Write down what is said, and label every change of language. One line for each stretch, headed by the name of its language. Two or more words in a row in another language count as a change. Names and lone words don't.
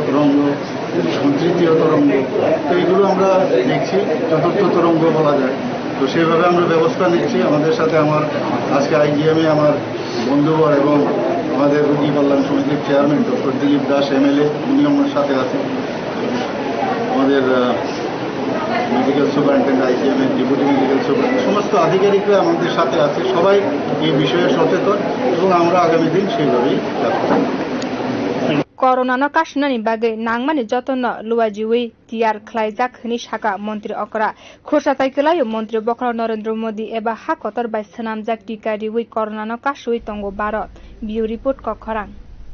Bangla: তরঙ্গ এবং তৃতীয় তরঙ্গ তো এইগুলো আমরা দেখছি চতুর্থ তরঙ্গ বলা যায় তো সেইভাবে আমরা ব্যবস্থা নিচ্ছি আমাদের সাথে আমার আজকে আইজিএমে আমার বন্ধুবর এবং আমাদের রোগী কল্যাণ সমিতির চেয়ারম্যান ডক্টর দিলীপ দাস এমএলএ উনি আমার সাথে আছেন আমাদের
English: medical superintendent
Bangla: আইজিএমের
English: deputy medical superintendent
Bangla: সমস্ত আধিকারিকরা আমাদের সাথে আছে সবাই এই বিষয়ে সচেতন এবং আমরা আগামী দিন সেইভাবেই যাচ্ছি
Kok Borok: Corona no kashnani bagai nangmani jotono luajiwi tiar khlaijak hini saka mantri okra khursatai kelayo mantri bokra Narendra Modi eba hakotor bai sanamjak tika riwi corona no kashui tongo Bharat
English: Bureau report
Kok Borok: kokharang